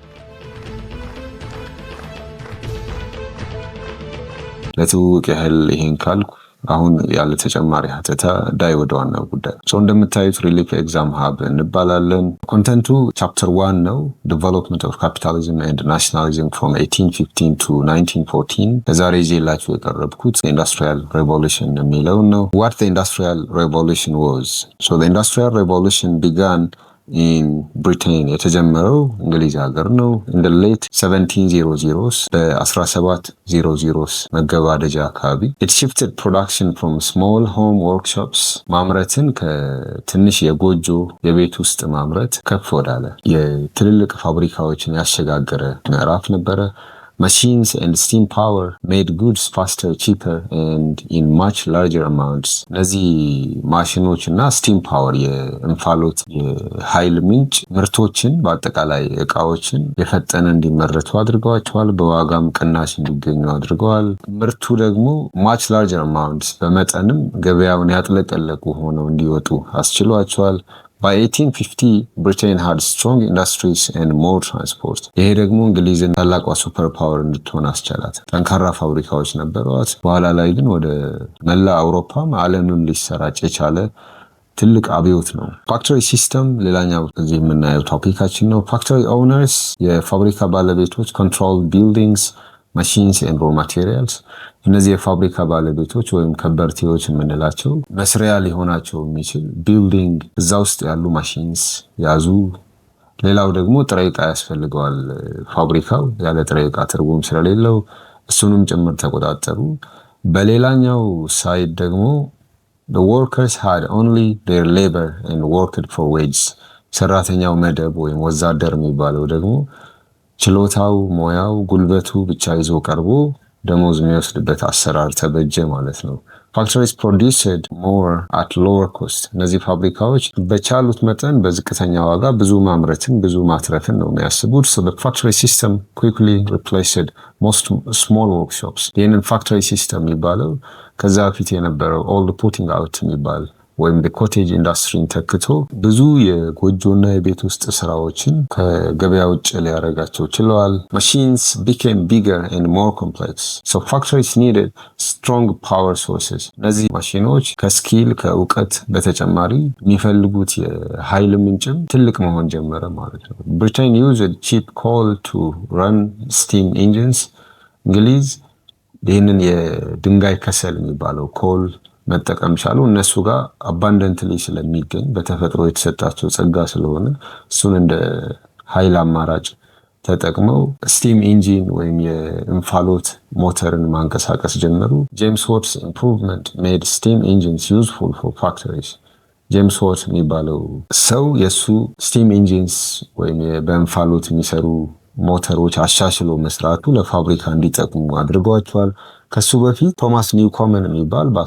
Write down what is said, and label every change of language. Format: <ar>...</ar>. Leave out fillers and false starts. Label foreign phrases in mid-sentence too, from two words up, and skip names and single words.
<am>ለትውውቅ ያህል ይሄን ካልኩ አሁን ያለ ተጨማሪ ሀተታ ዳይ ወደ ዋናው ጉዳይ። እንደምታዩት ሪሊፍ ኤግዛም ሀብ እንባላለን። ኮንተንቱ ቻፕተር 1 ነው። ዴቨሎፕመንት ኦፍ ካፒታሊዝም ኤንድ ናሽናሊዝም ፍሮም 1815 to 1914። ለዛሬ ይዤላችሁ የቀረብኩት</am> <en>industrial revolution</en> <am>የሚለውን ነው።</am> <en>What the Industrial Revolution was. So the Industrial Revolution began in Britain.</en> <am>የተጀመረው እንግሊዝ ሀገር ነው።</am> <en>in the late 1700s</en> <am>በ1700s መገባደጃ አካባቢ</am> <en>it shifted production from small home workshops</en> <am>ማምረትን ከትንሽ የጎጆ የቤት ውስጥ ማምረት ከፍ ወዳለ የትልልቅ ፋብሪካዎችን ያሸጋገረ ምዕራፍ ነበረ።</am> <en>Machines and steam power made goods faster, cheaper, and in much larger amounts.</en> <am>እነዚህ ማሽኖች እና</am> <en>steam power</en> <am>የእንፋሎት የኃይል ምንጭ ምርቶችን በአጠቃላይ እቃዎችን የፈጠነ እንዲመረቱ አድርገዋቸዋል። በዋጋም ቅናሽ እንዲገኙ አድርገዋል። ምርቱ ደግሞ</am> <en>much larger amounts</en> <am>በመጠንም ገበያውን ያጥለቀለቁ ሆነው እንዲወጡ አስችሏቸዋል።</am> <en>By 1850, Britain had strong industries and more transport.</en> <am>ይሄ ደግሞ እንግሊዝን ታላቋ</am> <en>super power</en> <am>እንድትሆን አስቻላት። ጠንካራ ፋብሪካዎች ነበሯት። በኋላ ላይ ግን ወደ መላ አውሮፓም ዓለምም ሊሰራጭ የቻለ ትልቅ አብዮት ነው።</am> <en>factory system</en> <am>ሌላኛው እዚህ የምናየው ቶፒካችን ነው።</am> <en>factory owners</en> <am>የፋብሪካ ባለቤቶች</am> <en>control buildings, machines and raw materials።</en> <am>እነዚህ የፋብሪካ ባለቤቶች ወይም ከበርቴዎች የምንላቸው መስሪያ ሊሆናቸው የሚችል ቢልዲንግ እዛ ውስጥ ያሉ ማሽንስ ያዙ። ሌላው ደግሞ ጥሬ ዕቃ ያስፈልገዋል ፋብሪካው፣ ያለ ጥሬ ዕቃ ትርጉም ስለሌለው እሱንም ጭምር ተቆጣጠሩ። በሌላኛው ሳይድ ደግሞ</am> <en>the workers had only their labor and worked for wages።</en> <am>ሰራተኛው መደብ ወይም ወዛደር የሚባለው ደግሞ ችሎታው፣ ሞያው፣ ጉልበቱ ብቻ ይዞ ቀርቦ ደሞዝ የሚወስድበት አሰራር ተበጀ ማለት ነው።</am> <en>Factories produced more at lower cost።</en> <am>እነዚህ ፋብሪካዎች በቻሉት መጠን በዝቅተኛ ዋጋ ብዙ ማምረትን ብዙ ማትረፍን ነው የሚያስቡት።</am> <en>So the factory system quickly replaced most small workshops።</en> <am>ይህንን</am> <en>factory system</en> <am>የሚባለው ከዛ በፊት የነበረው</am> <en>old putting out</en> <am>የሚባል ወይም ኮቴጅ ኢንዱስትሪን ተክቶ ብዙ የጎጆና የቤት ውስጥ ስራዎችን ከገበያ ውጭ ሊያደርጋቸው ችለዋል።</am> <en>Machines became bigger and more complex. So factories needed strong power sources።</en> <am>እነዚህ ማሽኖች ከስኪል ከእውቀት በተጨማሪ የሚፈልጉት የኃይል ምንጭም ትልቅ መሆን ጀመረ ማለት ነው።</am> <en>Britain used cheap coal to run steam engines።</en> <am>እንግሊዝ ይህንን የድንጋይ ከሰል የሚባለው ኮል መጠቀም ቻሉ። እነሱ ጋር አባንደንትሊ ስለሚገኝ በተፈጥሮ የተሰጣቸው ጸጋ ስለሆነ እሱን እንደ ኃይል አማራጭ ተጠቅመው</am> <en>steam engine</en> <am>ወይም የእንፋሎት ሞተርን ማንቀሳቀስ ጀመሩ።</am> <en>James Watt's improvement made steam engines useful for factories።</en> <am>ጄምስ ዋት የሚባለው ሰው የእሱ</am> <en>steam engines</en> <am>ወይም በእንፋሎት የሚሰሩ ሞተሮች አሻሽሎ መስራቱ ለፋብሪካ እንዲጠቅሙ አድርጓቸዋል። ከሱ በፊት ቶማስ ኒውኮመን የሚባል</am>